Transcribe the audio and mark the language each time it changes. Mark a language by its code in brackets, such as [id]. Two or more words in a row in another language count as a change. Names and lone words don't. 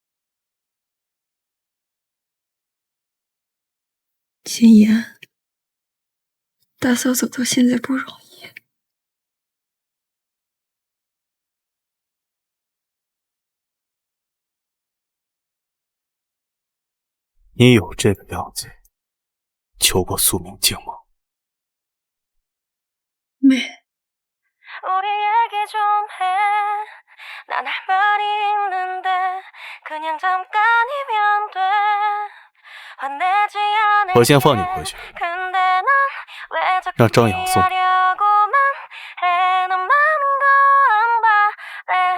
[zh] 心妍，大嫂走到现在不容易。你有这个样子求过苏明镜吗？没。 [ko] 우리 얘기 좀 해. 난 할 말이 있는데 그냥 잠깐이면 돼. 화내지 않을게. [zh] 我先放你回去， [ko] 근데 난 왜 자꾸 [zh] 让张扬送你。 [ko] 피하려고만 해. 넌 많은 거 안 바래.